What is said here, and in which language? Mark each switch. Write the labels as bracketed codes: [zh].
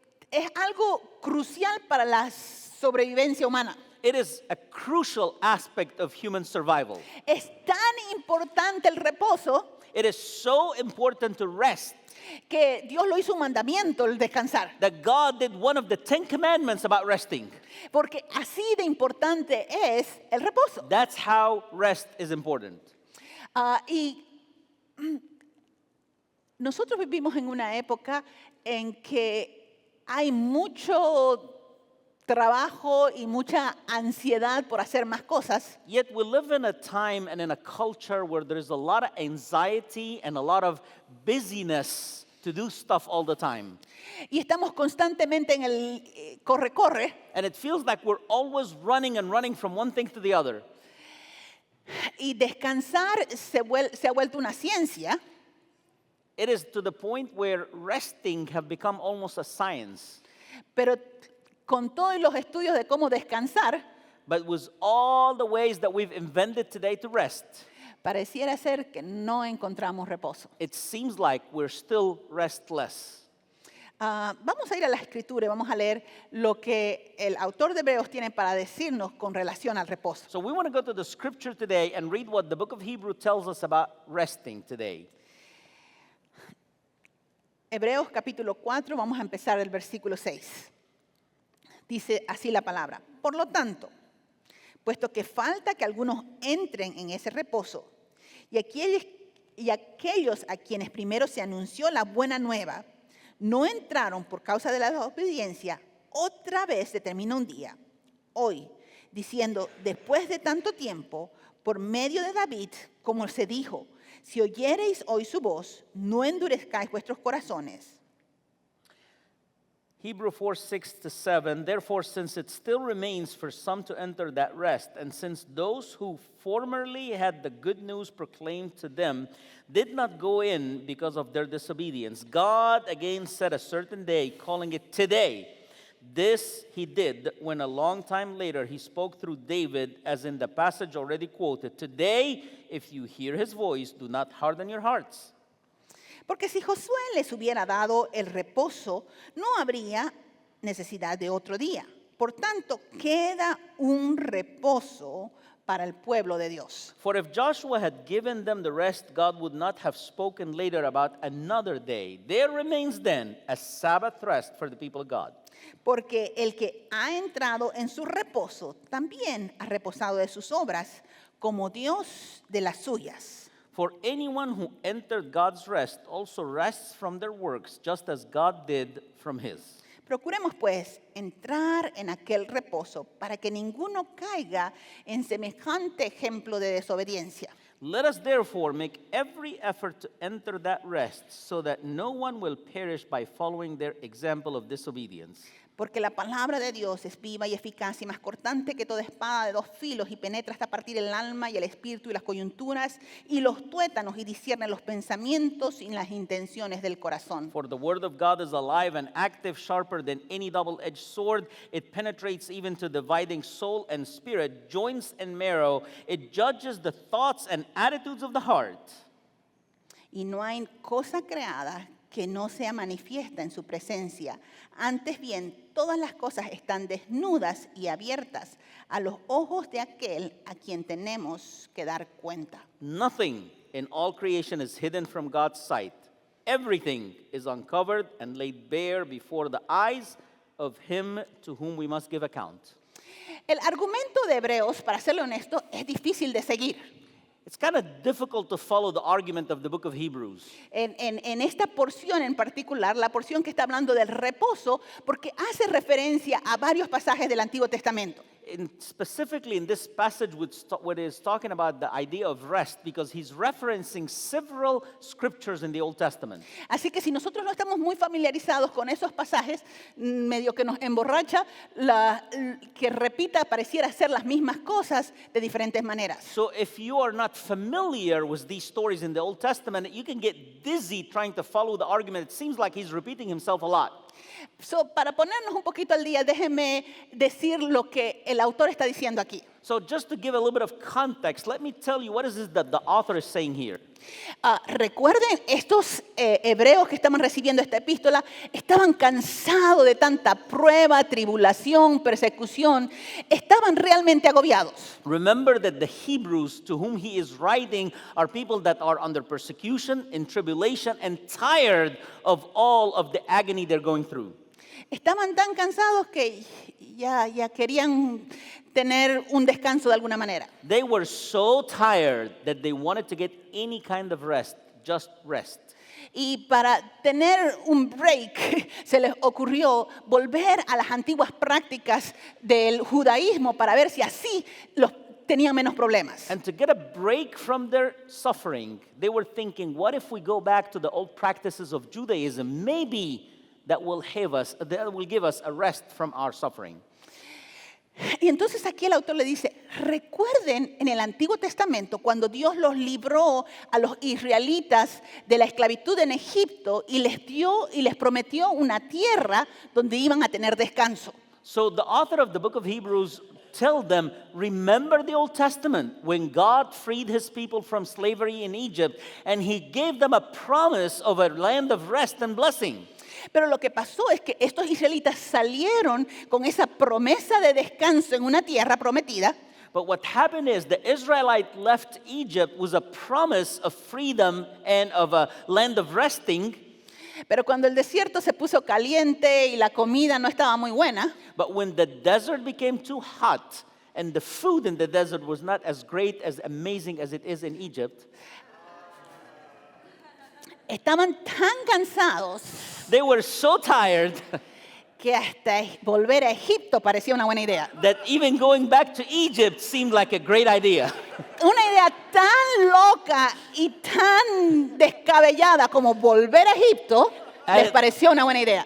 [es] Es algo crucial para la sobrevivencia humana. [en] It is a crucial aspect of human survival. [es] Es tan importante el reposo [en] It is so important to rest [es] que Dios lo hizo un mandamiento, el descansar. [en] that God did one of the 10 commandments about resting. [es] Porque así de importante es el reposo. [en] That's how rest is important. [es] Y nosotros vivimos en una época en que hay mucho trabajo y mucha ansiedad por hacer más cosas. [en] Yet we live in a time and in a culture where there is a lot of anxiety and a lot of busyness to do stuff all the time. [es] Y estamos constantemente en el corre-corre. [en] And it feels like we're always running and running from one thing to the other. [es] Y descansar se ha vuelto una ciencia. [en] It is to the point where resting have become almost a science. [es] Pero con todos los estudios de cómo descansar, [en] But with all the ways that we've invented today to rest, [es] pareciera ser que no encontramos reposo. [en] it seems like we're still restless. [es] Vamos a ir a la escritura y vamos a leer lo que el autor de Hebreos tiene para decirnos con relación al reposo. [en] So we want to go to the scripture today and read what the book of Hebrew tells us about resting today. [es] Hebreos capítulo 4, vamos a empezar el versículo 6. Dice así la palabra. Por lo tanto, puesto que falta que algunos entren en ese reposo, y aquellos a quienes primero se anunció la buena nueva, no entraron por causa de la desobediencia, otra vez determina un día, hoy, diciendo, después de tanto tiempo, por medio de David, como se dijo, si oyereis hoy su voz, no endurezcáis vuestros corazones. [en] Hebrew 4:6-7. Therefore, since it still remains for some to enter that rest, and since those who formerly had the good news proclaimed to them did not go in because of their disobedience, God again set a certain day, calling it today. This he did when a long time later he spoke through David, as in the passage already quoted. Today, if you hear his voice, do not harden your hearts. [es] Porque si Josué les hubiera dado el reposo, no habría necesidad de otro día. Por tanto, queda un reposo para el pueblo de Dios. [en] For if Joshua had given them the rest, God would not have spoken later about another day. There remains then a Sabbath rest for the people of God. [es] Porque el que ha entrado en su reposo también ha reposado de sus obras, como Dios de las suyas. [en] For anyone who entered God's rest also rests from their works, just as God did from his. [es] Procuremos pues entrar en aquel reposo para que ninguno caiga en semejante ejemplo de desobediencia. [en] Let us therefore make every effort to enter that rest, so that no one will perish by following their example of disobedience. [es] Porque la palabra de Dios es viva y eficaz y más cortante que toda espada de dos filos y penetra hasta partir el alma y el espíritu y las coyunturas y los tuétanos y discierne los pensamientos y las intenciones del corazón. [en] For the word of God is alive and active, sharper than any double-edged sword. It penetrates even to dividing soul and spirit, joints and marrow. It judges the thoughts and attitudes of the heart. [es] Y no hay cosa creada que no sea manifiesta en su presencia. Antes bien, todas las cosas están desnudas y abiertas a los ojos de aquel a quien tenemos que dar cuenta. [en] Nothing in all creation is hidden from God's sight. Everything is uncovered and laid bare before the eyes of him to whom we must give account. [es] El argumento de Hebreos, para serle honesto, es difícil de seguir. [en] It's kind of difficult to follow the argument of the book of Hebrews. [es] En esta porción en particular, la porción que está hablando del reposo, porque hace referencia a varios pasajes del Antiguo Testamento. [en] Specifically in this passage, what is talking about the idea of rest, because he's referencing several scriptures in the Old Testament. [es] Así que si nosotros no estamos muy familiarizados con esos pasajes, medio que nos emborracha que repita, pareciera ser las mismas cosas de diferentes maneras. [en] So if you are not familiar with these stories in the Old Testament, you can get dizzy trying to follow the argument. It seems like he's repeating himself a lot. So, [es] para ponernos un poquito al día, déjenme decir lo que el autor está diciendo aquí. [en] So just to give a little bit of context, let me tell you what is this that the author is saying here. [es] Recuerden, estos hebreos que estaban recibiendo esta epístola estaban cansados de tanta prueba, tribulación, persecución. Estaban realmente agobiados. [en] Remember that the Hebrews to whom he is writing are people that are under persecution, in tribulation, and tired of all of the agony they're going through. [es] Estaban tan cansados que ya querían tener un descanso de alguna manera. [en] They were so tired that they wanted to get any kind of rest, just rest. [es] Y para tener un break, se les ocurrió volver a las antiguas prácticas del judaísmo para ver si así los tenían menos problemas. [en] And to get a break from their suffering, they were thinking, what if we go back to the old practices of Judaism? Maybe that will give us a rest from our suffering. [es] Y entonces aquí el autor le dice, recuerden en el Antiguo Testamento cuando Dios los libró a los israelitas de la esclavitud en Egipto y les dio y les prometió una tierra donde iban a tener descanso. [en] So the author of the book of Hebrews tell them, remember the Old Testament when God freed his people from slavery in Egypt and he gave them a promise of a land of rest and blessing. [es] Pero lo que pasó es que estos israelitas salieron con esa promesa de descanso en una tierra prometida. [en] But what happened is the Israelite left Egypt with a promise of freedom and of a land of resting. [es] Pero cuando el desierto se puso caliente y la comida no estaba muy buena, [en] But when the desert became too hot and the food in the desert was not as great, as amazing as it is in Egypt, [es] estaban tan cansados [en] they were so tired [es] que hasta volver a Egipto parecía una buena idea. [en] that even going back to Egypt seemed like a great idea. [es] Una idea tan loca y tan descabellada como volver a Egipto Les pareció una buena idea.